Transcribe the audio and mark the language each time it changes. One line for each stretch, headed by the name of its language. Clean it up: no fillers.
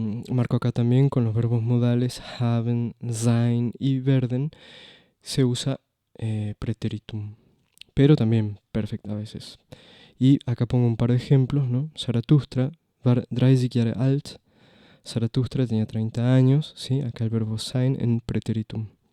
Spanish: Marco acá también con los verbos modales haben, sein y werden se usa preteritum, pero también perfect a veces. Y acá pongo un par de ejemplos, ¿no?
German: Zaratustra war 30 Jahre alt.
Spanish: Zaratustra tenía 30 años, ¿sí? Acá el verbo sein en preteritum.